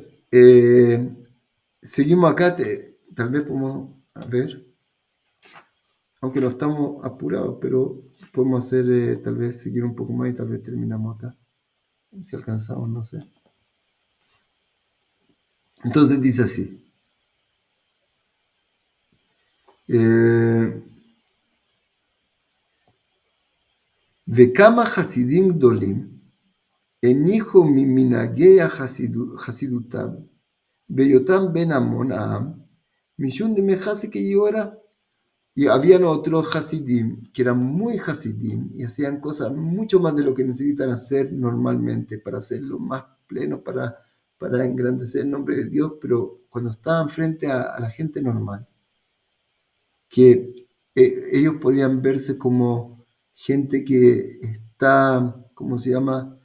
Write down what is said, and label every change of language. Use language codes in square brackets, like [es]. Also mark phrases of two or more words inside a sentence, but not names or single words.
[es] Seguimos acá, tal vez podemos, a ver, aunque no estamos apurados, pero podemos hacer, tal vez seguir un poco más y tal vez terminamos acá. Si alcanzamos, no sé. Entonces dice así. [he] וכמה חסידים גדולים הניחו ממנהגי חסידותם בהיותם בין המון העם, משום דמי חסיד כיורה. [es] Y habían otros hasidim que eran muy hasidim y hacían cosas mucho más de lo que necesitan hacer normalmente para hacerlo más pleno, para engrandecer el nombre de Dios, pero cuando estaban frente a la gente normal, que ellos podían verse como gente que está, ¿cómo se llama?